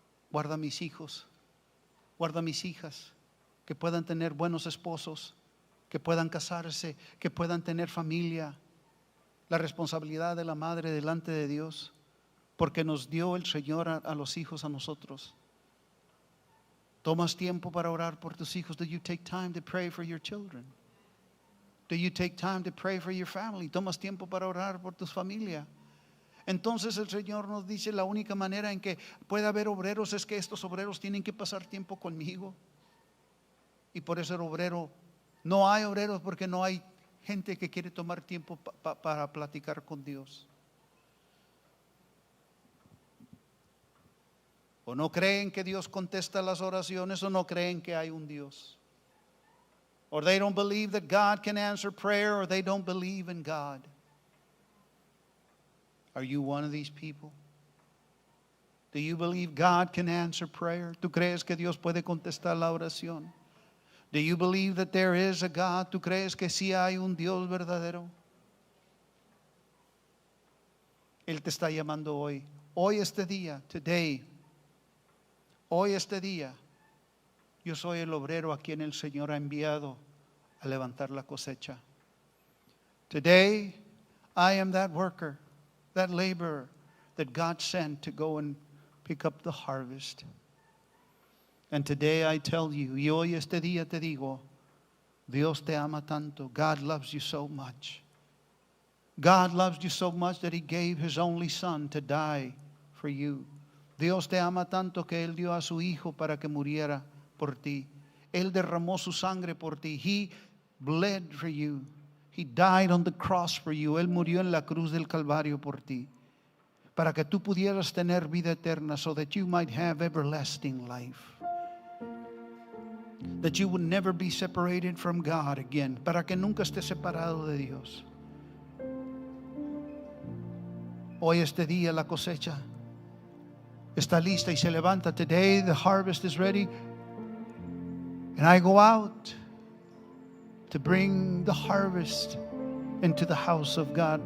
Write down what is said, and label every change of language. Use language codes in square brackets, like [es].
[es] Guarda mis hijos, guarda mis hijas, que puedan tener buenos esposos, que puedan casarse, que puedan tener familia. La responsabilidad de la madre delante de Dios, porque nos dio el Señor a los hijos a nosotros. ¿Tomas tiempo para orar por tus hijos? [en] Do you take time to pray for your children? Do you take time to pray for your family? [es] ¿Tomas tiempo para orar por tu familia? Entonces el Señor nos dice, la única manera en que puede haber obreros es que estos obreros tienen que pasar tiempo conmigo. Y por eso el obrero, no hay obreros porque no hay gente que quiere tomar tiempo para platicar con Dios. O no creen que Dios contesta las oraciones, o no creen que hay un Dios. [en] Or they don't believe that God can answer prayer, or they don't believe in God. Are you one of these people? Do you believe God can answer prayer? [es] ¿Tú crees que Dios puede contestar la oración? [en] Do you believe that there is a God? [es] ¿Tú crees que sí hay un Dios verdadero? Él te está llamando hoy. Hoy este día, today. Hoy este día, yo soy el obrero a quien el Señor ha enviado a levantar la cosecha. [en] Today, I am that worker, that laborer that God sent to go and pick up the harvest. And today I tell you, [es] y hoy este día te digo, Dios te ama tanto. [en] God loves you so much. God loves you so much that He gave His only Son to die for you. [es] Dios te ama tanto que Él dio a su Hijo para que muriera por ti. Él derramó su sangre por ti. [en] He bled for you. He died on the cross for you. [es] Él murió en la cruz del Calvario por ti. Para que tú pudieras tener vida eterna, [en] so that you might have everlasting life. That you would never be separated from God again. [es] Para que nunca estés separado de Dios. Hoy este día la cosecha está lista y se levanta. [en] Today the harvest is ready. And I go out to bring the harvest into the house of God.